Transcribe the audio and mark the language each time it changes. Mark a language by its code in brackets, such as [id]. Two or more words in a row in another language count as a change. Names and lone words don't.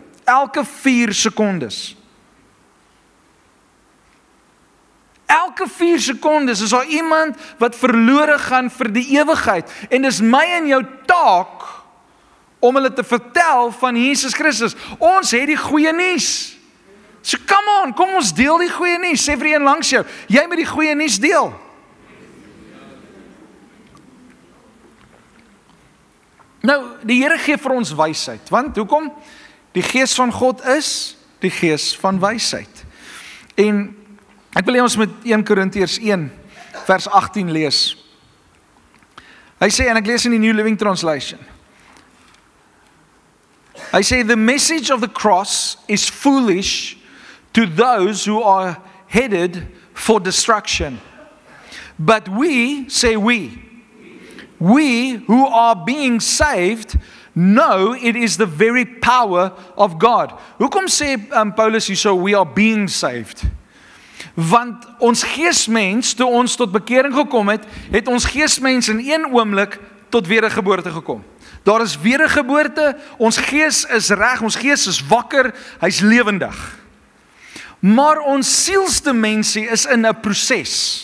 [af] Elke 4 sekondes. Elke 4 sekondes is daar iemand wat verlore gaan vir die ewigheid. En dis my en jou taak om hulle te vertel van Jesus Christus. Ons het die goeie nuus. [en] So come on, [af] kom ons deel die goeie nuus. Sê vir een langs jou, jy moet die goeie nuus deel. Nou, die Here gee vir ons wysheid. Want hoekom? Die Gees van God is die Gees van wysheid. En ek wil hê ons met 1 Korintiërs 1 vers 18 lees. Hy sê, en ek lees in die New Living Translation. Hy sê, [en] the message of the cross is foolish to those who are headed for destruction. But we, say we who are being saved, know it is the very power of God. [af] Hoekom sê Paulus hierso, [en] we are being saved? [af] Want ons geesmens, toe ons tot bekering gekom het, het ons geesmens in een oomblik tot wedergeboorte gekom. Daar is wedergeboorte, ons gees is reg, ons gees is wakker, hy's lewendig. Maar ons sielsdimensie is in 'n proses.